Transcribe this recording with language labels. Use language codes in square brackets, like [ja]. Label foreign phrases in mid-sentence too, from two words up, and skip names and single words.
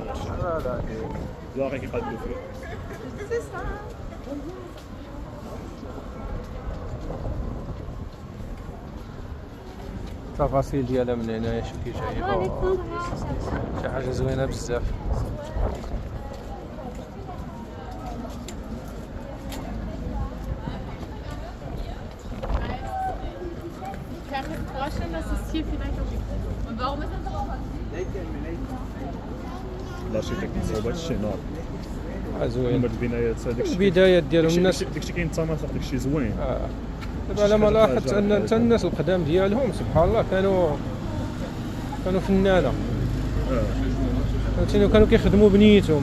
[ar] لا هادي باغي كيقادوا فيه. التفاصيل ديالها من هنايا شوف كي جايبه، شي حاجه زوينه بزاف. [de] kann mir vorstellen, dass es hier vielleicht auch. Und warum ist das aber [ar] الارشيتكت صوبات شي نار. زوين هاد البنايات هذاك البدايات ديالهم الناس. داكشي كاين تماثيل داكشي زوين. دابا على ما لاحظت ان حتى الناس القدام ديالهم سبحان الله كانوا فنانه. فهمتيني كانوا كيخدموا بنيتهم.